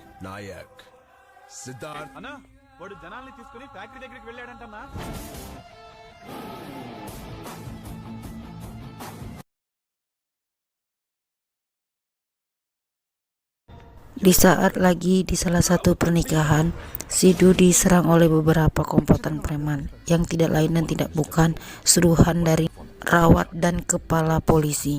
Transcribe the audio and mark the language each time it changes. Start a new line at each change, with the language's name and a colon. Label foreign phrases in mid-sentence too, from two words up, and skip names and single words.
Telugu: నాయక్ సిద్ధార్థ్ అన్నా వాడు జనాల్ని తీసుకుని ఫ్యాక్టరీ దగ్గరికి వెళ్ళాడంటన్నా.
Indonesian: Di saat lagi di salah satu pernikahan, Sidu diserang oleh beberapa komplotan preman yang tidak lain dan tidak bukan suruhan dari Rawat dan kepala polisi.